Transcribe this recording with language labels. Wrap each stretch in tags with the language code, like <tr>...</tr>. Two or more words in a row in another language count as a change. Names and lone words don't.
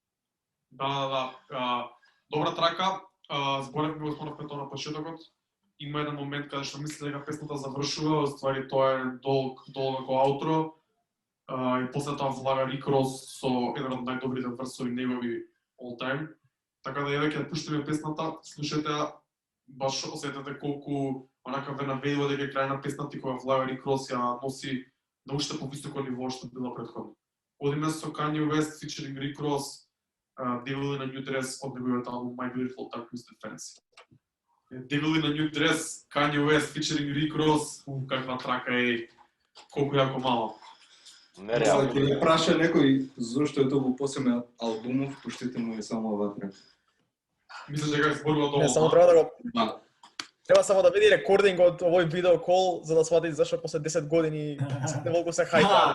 <mk>Да. Добра трака. Зборевме го спомнавме тоа на почетокот. Има еден момент каде што мисли дека песната завршува, ствари тоа е долго аутро. И после тоа влага Rick Ross со еден од најдобрите версови негови</mk> <en>all time.</en> <mk>Така да ја веќе пуштиме песната, слушате ја, баш осетете колку онака ве наведува дека крај на песната и кога влага Rick Ross ја носи на уште повисоко ниво што била претходно. Одиме со Kanye West featuring Rick Ross, Devil in a New Dress од неговиот албум My Beautiful Dark Twisted Fantasy. Devil in a New Dress, Kanye West featuring Rick Ross, каква трака е, колку јако мало. Нереално. Ќе праша некој зошто е тоа посебен албумов, пуштите му е само оваа трака. Мислиш дека зборува тоа? Не, само треба да го Да. Треба само да види рекординг од овој видео кол за да свати зашто после 10 години сите волку се хајта.</mk>